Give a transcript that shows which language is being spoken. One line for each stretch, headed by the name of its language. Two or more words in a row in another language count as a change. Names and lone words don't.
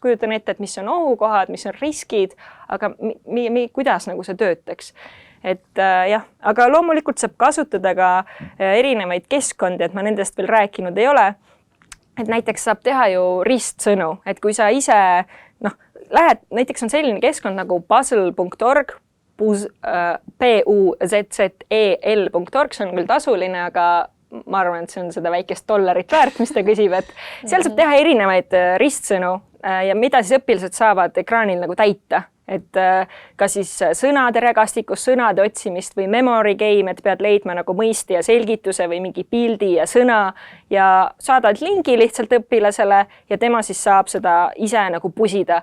Estonian: Kujutan ette, et mis on ohukohad, mis on riskid, aga kuidas nagu see töötaks. Et jah, aga loomulikult saab kasutada ka erinevaid keskkondi, et ma nendest veel rääkinud ei ole. Et näiteks saab teha ju ristsõnu, et kui sa ise, lähed, näiteks on selline keskkond nagu puzzle.org, puzzle.org, see on küll tasuline, aga ma arvan, et see on seda väikest $1 väärt, mis ta küsib, et seal saab teha erinevaid ristsõnu ja mida siis õpilased saavad ekraanil nagu täita. Et ka siis sõnade regastikus, sõnade otsimist või
English: memory game,
Estonian: et pead leidma nagu mõiste ja selgituse või mingi pildi ja sõna ja saadad lingi lihtsalt õpilasele ja tema siis saab seda ise nagu pusida.